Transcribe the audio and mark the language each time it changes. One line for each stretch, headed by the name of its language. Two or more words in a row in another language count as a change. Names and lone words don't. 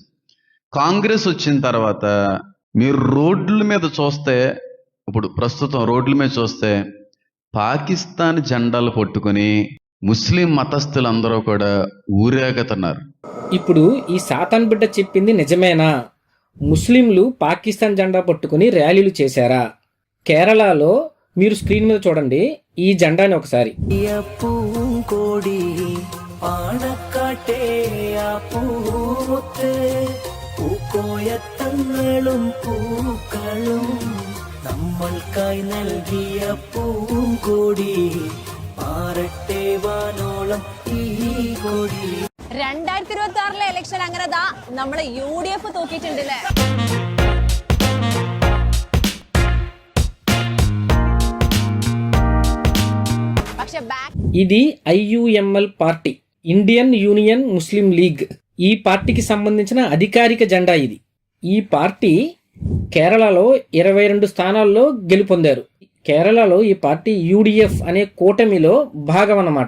Telugu: కాంగ్రెస్ వచ్చిన తర్వాత మీరు రోడ్ల మీద చూస్తే, ఇప్పుడు ప్రస్తుతం రోడ్ల మీద చూస్తే పాకిస్తాన్ జెండాలు పట్టుకొని ముస్లిం మతస్థులందరూ కూడా ఊరేగుతున్నారు. ఇప్పుడు ఈ సాతాన్ బిడ్డ చెప్పింది నిజమేనా? ముస్లింలు పాకిస్తాన్ జెండా పట్టుకుని ర్యాలీలు చేశారా? కేరళలో మీరు స్క్రీన్ మీద చూడండి ఈ జెండాని ఒకసారి.
Malayalam: നമ്മൾക്കായി നൽകിയ പൂങ്കോടി പാറട്ടെ വാനോളം ഈ കൊടി. 2026 ഇലക്ഷൻ അങ്ങനെ നമ്മള് UDF തൂക്കിയിട്ടുണ്ടല്ലേ. പക്ഷെ
Telugu: ఇది IUML పార్టీ, ఇండియన్ యూనియన్ ముస్లిం లీగ్. ఈ పార్టీకి సంబంధించిన అధికారిక జెండా ఇది. ఈ పార్టీ కేరళలో 22 స్థానాల్లో గెలుపొందారు. కేరళలో ఈ పార్టీ UDF అనే కూటమిలో భాగం అన్నమాట.